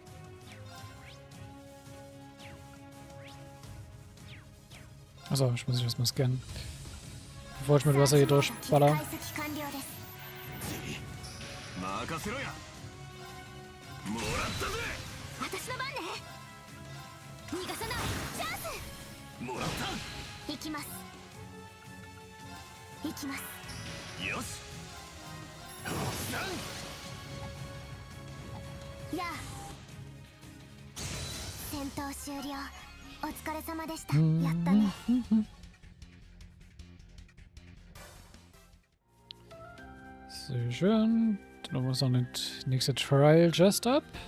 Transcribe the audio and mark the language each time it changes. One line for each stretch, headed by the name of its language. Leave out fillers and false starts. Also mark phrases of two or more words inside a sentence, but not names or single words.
German: Achso, ich muss mich erstmal scannen. Bevor ich mit Wasser hier durchballer.
Japanese: 任せろや。もらったぜ。私の番ね。逃がさない。チャンス。もらった。行きます。行きます。よし。やあ。戦闘終了。お疲れ様でした。やったね。
German: Sehr schön. Dann haben wir uns noch eine nächste Trial
English: just up.